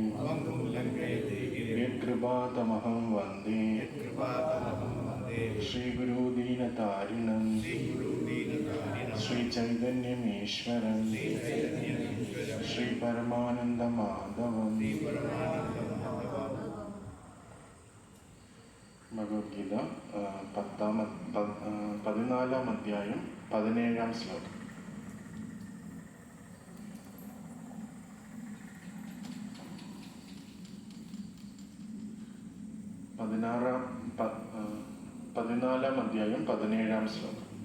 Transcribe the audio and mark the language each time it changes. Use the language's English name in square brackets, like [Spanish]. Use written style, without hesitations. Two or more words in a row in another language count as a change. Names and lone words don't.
[Sanskrit] पङ्गुं लङ्घयते गिरिं यत्कृपातमहं वन्दे यत्कृपातमहं वन्दे श्रीगुरुदीनतारिणं श्रीगुरुदीनतारिणं श्रीचैतन्यमीश्वरं श्रीचैतन्यमीश्वरं श्रीपरमानन्दमाधवं। श्रीपरमानन्दमाधवं। [Malayalam] ഭഗവത്ഗീത 14-ാം അധ്യായം 17-ാം ശ്ലോകം. പതിനാലാം അധ്യായം 17-ാം ശ്ലോകം.